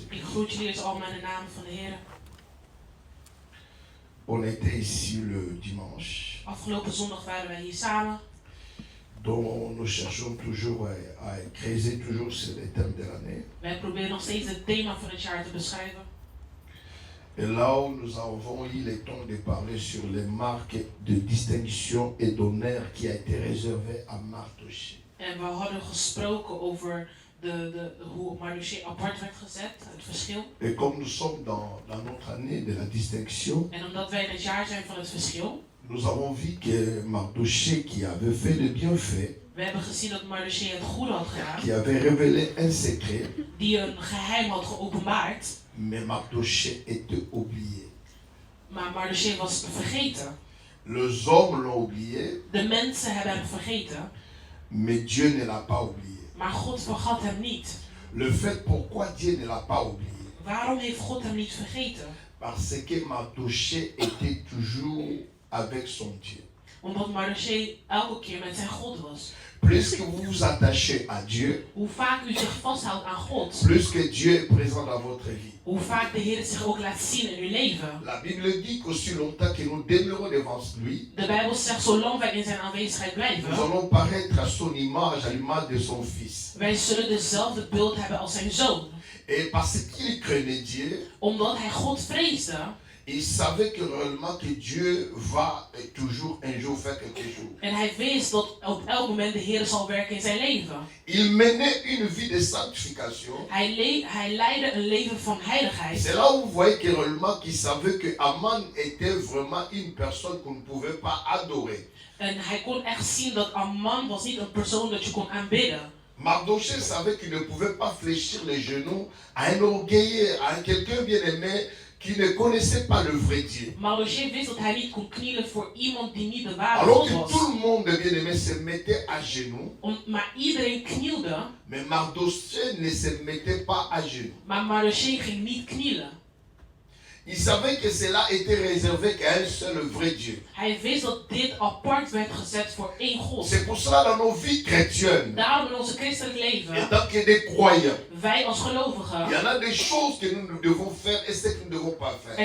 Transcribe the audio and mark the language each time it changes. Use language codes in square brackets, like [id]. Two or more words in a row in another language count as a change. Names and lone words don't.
[nl] groet jullie dus allemaal in de naam van de Heer. [fr] On était ici le dimanche, [nl] Afgelopen zondag waren wij hier samen. [fr] dont nous cherchons toujours à creuser toujours sur les thèmes de l'année. [nl] Wij proberen nog steeds het thema van het jaar te beschrijven. [fr] Et là où nous avons eu le temps de parler sur les marques de distinction et d'honneur qui a été réservé à Mardochée. [nl] En we hadden gesproken over hoe Mardochée apart werd gezet, het verschil. [fr] Et comme nous sommes dans notre année de la distinction, [nl] En omdat wij in het jaar zijn van het verschil, [fr] nous avons vu que Mardochée qui avait fait le bienfait, [nl] we hebben gezien dat Mardochée het goede had gedaan, [fr] qui avait révélé un secret, [nl] die een geheim had geopenbaard, [fr] mais Mardochée était oublié. [nl] maar Mardochée was vergeten. [fr] Les hommes l'ont oublié, [nl] De mensen hebben hem vergeten, [fr] mais Dieu ne l'a pas oublié. [nl] maar God vergat hem niet. [fr] Le fait pourquoi Dieu ne l'a pas oublié, [nl] Waarom heeft God hem niet vergeten? [fr] parce que Mardochée était toujours avec son Dieu. [nl] Omdat Mardochée elke keer met zijn God was. [fr] Plus que vous vous attachez à Dieu, [nl] Hoe vaak u zich vasthoudt aan God, [fr] plus que Dieu est présent dans votre vie. [nl] hoe vaak de Heer zich ook laat zien in uw leven. [fr] La Bible dit qu'aussi longtemps que nous demeurons devant lui, [nl] De Bijbel zegt, zolang wij in zijn aanwezigheid [fr] nous [nl] blijven, [fr] allons paraître à son image, à l'image de son Fils. [nl] wij zullen dezelfde beeld hebben als zijn zoon. [fr] Et parce qu'il craignait Dieu, [nl] Omdat hij God vreesde, [fr] il savait que réellement que Dieu va toujours un jour faire quelque chose. [nl] en hij wist dat op elk moment de Heer zal werken in zijn leven. [fr] Il menait une vie de sanctification. [nl] Hij leidde een leven van heiligheid. [fr] C'est là où vous voyez que réellement qu'il savait que Aman était vraiment une personne qu'on ne pouvait pas adorer. [nl] En hij kon echt zien dat Amman was niet een persoon dat je kon aanbidden. [fr] Mardochée savait qu'il ne pouvait pas fléchir les genoux à un orgueilleux, à quelqu'un bien aimé qui ne connaissait pas le vrai Dieu. [nl] Mardochée wist dat hij niet kon knielen voor iemand die niet de ware [fr] Alors [nl] God [fr] que [nl] was. [fr] tout le monde bien aimé se mettait à genoux, [nl] Maar iedereen knielde, [fr] mais Mardochée ne se mettait pas à genoux. [nl] maar Mardochée ging niet knielen. [fr] Il savait que cela était réservé qu'à un seul vrai Dieu. [nl] Hij wist dat dit apart werd gezet voor één God. [fr] C'est pour cela dans nos vies chrétiennes, [nl] Daarom in onze christelijk leven, [fr] en tant que des croyants, [nl] wij als [fr] il [nl] gelovigen, [fr] y en a des choses que nous devons faire et ce que nous ne devons pas faire.